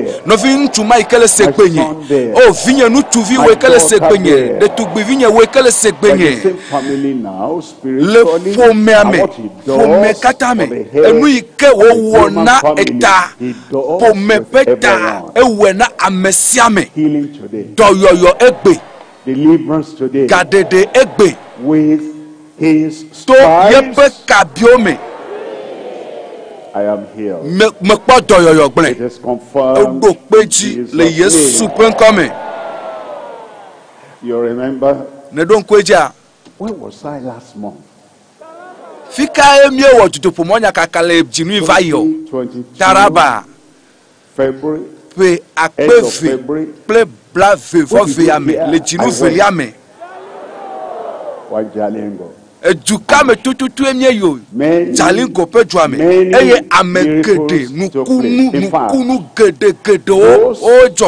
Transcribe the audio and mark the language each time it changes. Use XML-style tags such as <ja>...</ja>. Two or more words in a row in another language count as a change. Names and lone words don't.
<ee>nɔvi ŋutsuma yi ke le se gbenye o vinye ŋutsuvi wo yi ke le se gbenye ɖetugbivinye wo yi ke le se gbenye le ƒomea me ƒome katã me enu yi ke wowɔ na eta ƒome ƒe ta ewɔe na ame sia me dɔyɔyɔ egbe gaɖeɖe egbe to yeƒe kabiwo me.</ee> <en>I am healed.</en> <ee>Me kpɔ dɔyɔyɔ gblẽ. Eɖo kpe dzi le Yesu ƒe ŋkɔ me.</ee> <en>You remember?</en> <ee>Ne ɖo ŋkue dzia.</ee> <en>When was I last month?</en> <ee>Fika miewɔ dutoƒo mɔnyakaka le dzinui va yɔ. Taraba. February. Ƒe akpeve kple blaeve-vɔ-vea me le dzinu velia me. Wajalingo. Eduka me tututu emie yo Jalingo ƒe dua me eye ame geɖe nukunu geɖewo wodzɔ</ee>